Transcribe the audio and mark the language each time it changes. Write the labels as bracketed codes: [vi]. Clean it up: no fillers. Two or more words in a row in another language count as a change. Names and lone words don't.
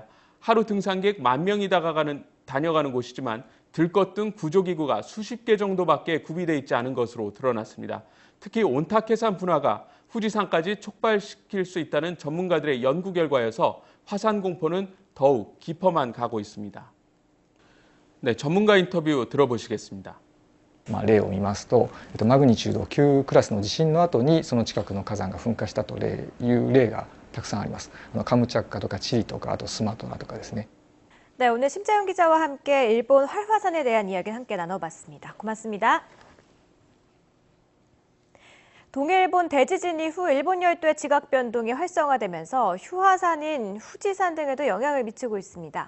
[ko] 하루 등산객 10,000명이 다녀가는 곳이지만 들것 등 구조기구가 수십 개 정도밖에 구비돼 있지 않은 것으로 드러났습니다. 특히 온타케산 분화가 후지산까지 촉발시킬 수 있다는 전문가들의 연구 결과여서 화산 공포는 더욱 깊어만 가고 있습니다. 네, 전문가 인터뷰 들어보시겠습니다. [ja] 例を見ますと、マグニチュード9クラスの地震の後にその近くの火山が噴火したという例がたくさんあります。カムチャッカとかチリとかあとスマトラとかですね。 [ko] 네, 오늘 심재용 기자와 함께 일본 활화산에 대한 이야기 함께 나눠봤습니다. 고맙습니다. 동일본 대지진 이후 일본 열도의 지각 변동이 활성화되면서 휴화산인 후지산 등에도 영향을 미치고 있습니다.